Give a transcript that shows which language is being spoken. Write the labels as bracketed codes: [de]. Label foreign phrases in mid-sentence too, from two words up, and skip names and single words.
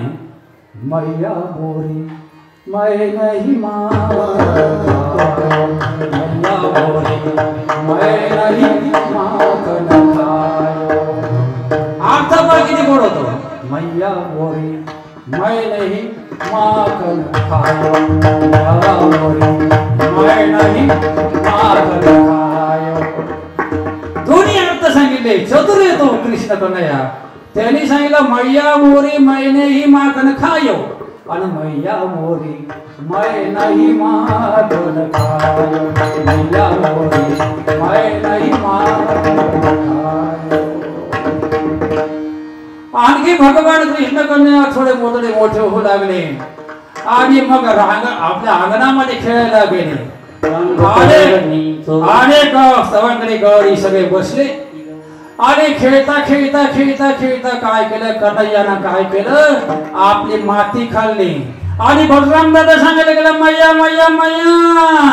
[hi] मैया बोरी मै नाही मैया बोरी मै नाही माखन खायो. [mr] अर्थ पण किती गोड होतो. [hi] मैया बोरी मै नाही माखन खायो. मैया बोरी मै नाही माखन खायो. [mr] दोन्ही अर्थ सांगितले. चतुर येतो कृष्ण कन्हैया. त्यांनी सांगितलं [hi] मैया मोरी मैने ही माखन खायो [mr] आणि [hi] मैया मोरी मै नाही माखन खायो. मैया मोरी मै नाही माखन खायो. [mr] आणखी भगवान कृष्ण कन्हैया थोडे मोठे होऊ लागले आणि मग आपल्या अंगणामध्ये खेळायला गेले. अनेक सवंगडी गवळी सगळे बसले आणि खेळता खेळता खेळता खेळता काय केलं कन्हैयानं काय केलं आपली माती खाल्ली आणि बलराम दादा सांगायला गेला मैया मैया मैया